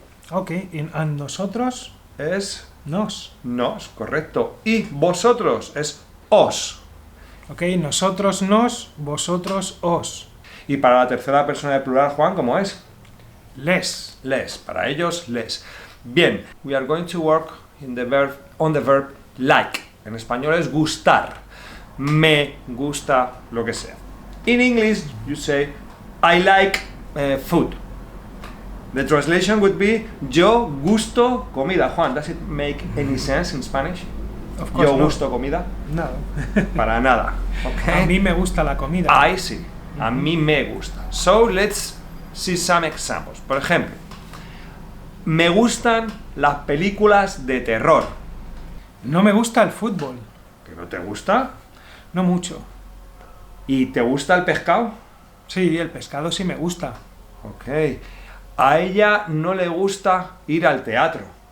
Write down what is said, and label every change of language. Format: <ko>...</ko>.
<en>Ok, and nosotros,</en> <es>Es nos. nos, correcto. Y vosotros es os. Ok, nosotros nos, vosotros os. Y para la tercera persona de plural, Juan, ¿cómo es? Les. Les, para ellos, les.</es> <en>Bien, we are going to work on the verb like.</en> <es>En español es gustar. Me gusta lo que sea.</es> <en>In English, you say, I like food. The translation would be,</en> <es>yo gusto comida.</es> <en>Juan, does it make any sense in Spanish? Of course</en> <es>Yo</es> <en>not.</en> <es>gusto comida. No. Para nada. Okay? A mí me gusta la comida. Ay, sí. A mí me gusta.</es> <en>So, let's see some examples.</en> <es>Por ejemplo, me gustan las películas de terror. No me gusta el fútbol. ¿Que no te gusta? No mucho. ¿Y te gusta el pescado? Sí, el pescado sí me gusta. Ok. A ella no le gusta ir al teatro.</es>